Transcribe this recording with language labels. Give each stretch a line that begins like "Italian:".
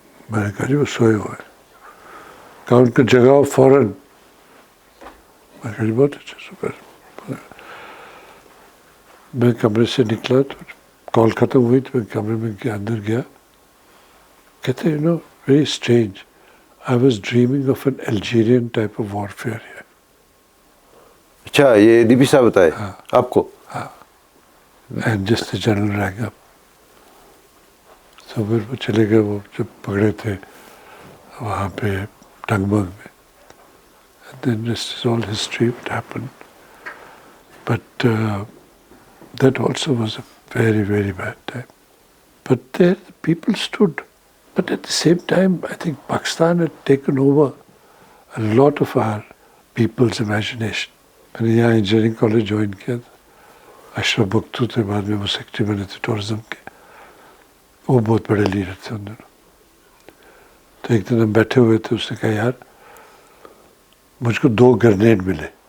Urdu: میں نے کہا جی وہ سوئے ہوئے ہیں. کہا ان کو جگاؤ فوراً. میں نے کہا جی بہت اچھا شکر. میں کمرے سے نکلا تو کال ختم ہوئی, تو میں کمرے میں اندر گیا. کہتے
English: You know very strange, I was dreaming of an Algerian type of warfare here.
Urdu: اچھا یہ ڈی پی صاحب بتائے آپ کو؟
English: And just the general rang up.
Urdu: تو پھر وہ چلے گئے, وہ جب پکڑے تھے وہاں پہ ٹنگمرگ میں.
English: And then this is all history, what happened. But that also was a very, very bad time. But there the people stood. But at the same time, I think Pakistan had taken over a lot of our people's imagination.
Urdu: میں نے یہاں engineering college join کیا تھا. اشرف بختو تھے, بعد میں وہ secretary بنے تھے ٹورزم کے. وہ بہت بڑے لیڈر تھے ان دنوں. تو ایک دن ہم بیٹھے ہوئے تھے, اس نے کہا یار مجھ کو 2 گرنیڈ ملے.